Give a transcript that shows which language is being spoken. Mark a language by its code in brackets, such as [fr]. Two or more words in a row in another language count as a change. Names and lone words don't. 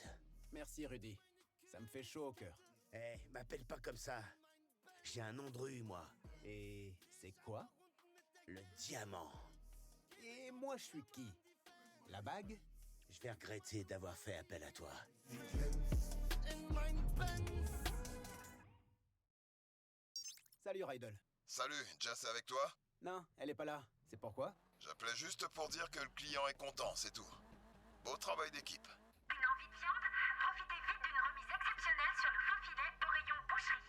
[fr] Merci Rudy. Ça me fait chaud au cœur. Eh, m'appelle pas comme ça. J'ai un nom de rue, moi. Et c'est quoi? Le diamant. Et moi je suis qui? La bague? Je vais regretter d'avoir fait appel à toi. [de] In mein Benz. [fr] Salut Rydell. Salut, Jess est avec toi? Non, elle est pas là. C'est pourquoi? J'appelais juste pour dire que le client est content, c'est tout. Beau travail d'équipe. Une envie de viande? Profitez vite d'une remise exceptionnelle sur le faux filet au rayon boucherie.